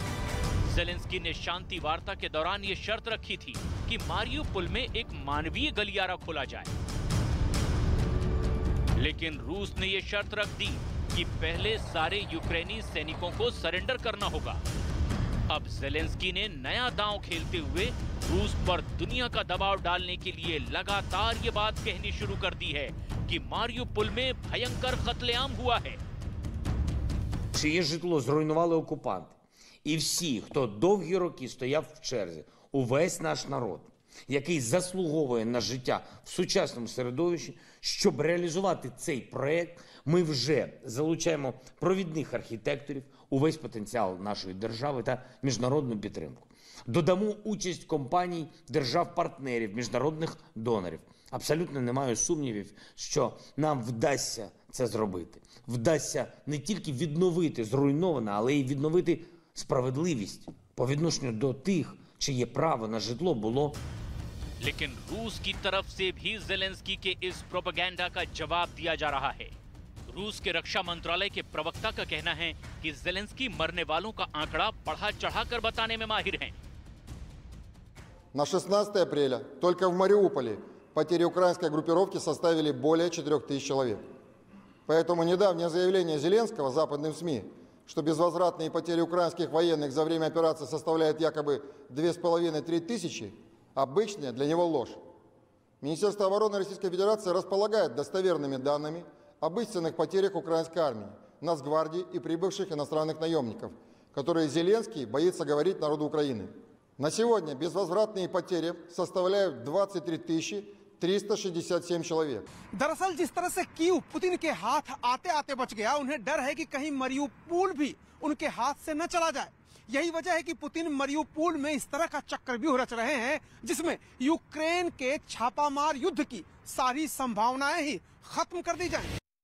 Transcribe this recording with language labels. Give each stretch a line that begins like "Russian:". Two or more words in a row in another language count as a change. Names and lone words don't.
Hindi: ज़ेलेंस्की ने शांति वार्ता के दौरान ये शर्त रखी थी कि मारियोपोल में एक मानवीय गलियारा खोला जाए, लेकिन रूस ने ये शर्त रख दी कि पहले सारे यूक्रेनी सैनिकों को सरेंडर करना होगा। अब जेलेंस्की ने नया दांव खेलते हुए रूस पर दुनिया का दबाव डालने के लिए लगातार ये बात कहनी शुरू कर दी है कि Маріуполь में भयंकर कत्लेआम हुआ है।
Ukrainian: Чиє житло зруйнували окупанти. І всі, хто довгі роки стояв в черзі, увесь наш народ, який заслуговує на життя в сучасному середовищі, щоб реалізувати цей проект, ми вже залучаємо провідних архітекторів, увесь потенціал нашої держави та міжнародну підтримку. Додамо участь компаній, держав-партнерів, міжнародних донорів. Абсолютно не маю сумнівів, що нам вдасться це зробити. Вдасться не тільки відновити зруйноване, але й відновити справедливість по відношенню до тих, чиє право на житло було.
Hindi: लेकिन रूस की तरफ से भी जेलेंस्की के इस प्रोपेगेंडा का जवाब दिया जा रहा है। रूस के रक्षा मंत्रालय के प्रवक्ता का कहना है कि जेलेंस्की मरने वालों का आंकड़ा बढ़ा चढ़ाकर बताने में माहिर हैं।
Russian: На 16 апреля только в Мариуполе потери украинской группировки составили более 4000 человек. Поэтому недавнее заявление Зеленского западным СМИ, что безвозвратные потери украинских военных за время операции составляют якобы 2500–3 тысячи, обычная для него ложь. Министерство обороны Российской Федерации располагает достоверными данными об истинных потерях украинской армии, Нацгвардии и прибывших иностранных наемников, которые Зеленский боится говорить народу Украины. На сегодня безвозвратные потери составляют 23 367 человек.
Hindi: दरअसल जिस तरह से कीव पुतिन के हाथ आते आते बच गया, उन्हें डर है कि कहीं मरियुपोल भी उनके हाथ से न चला जाए। यही वजह है कि पुतिन मरियुपोल में इस तरह का चक्रव्यूह रच रहे हैं जिसमें यूक्रेन के छापामार युद्ध की सारी संभावनाएं ही खत्म कर दी जाएं।